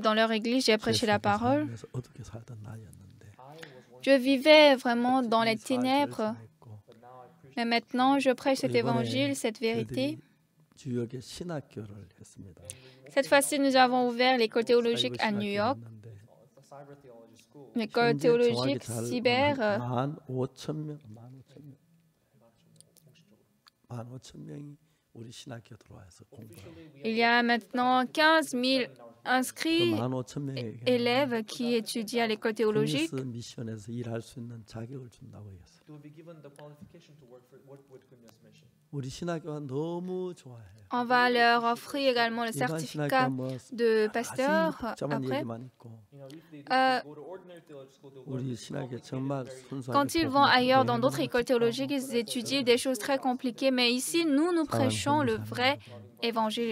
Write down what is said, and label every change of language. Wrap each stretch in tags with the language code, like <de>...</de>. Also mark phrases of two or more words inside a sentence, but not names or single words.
<fr>Dans leur église, j'ai prêché la parole. Je vivais vraiment dans les ténèbres. Mais maintenant, je prêche cet évangile, cette vérité. Cette fois-ci, nous avons ouvert l'école théologique à New York. L'école théologique cyber.</fr> <ko>15,000명이 우리 신학교 들어와서 공부하고.</ko> <fr>Il y a maintenant 15 000 inscrits élèves qui étudient à l'école théologique.</fr> <ko>미션에서 일할 수 있는 자격을 준다고 했어요. 우리 신학교가 너무 좋아해요.</ko> <fr>On va leur offrir également le certificat de pasteur après. Quand ils vont ailleurs dans d'autres écoles théologiques, ils étudient des choses très compliquées. Mais ici, nous prêchons le vrai évangile.</fr>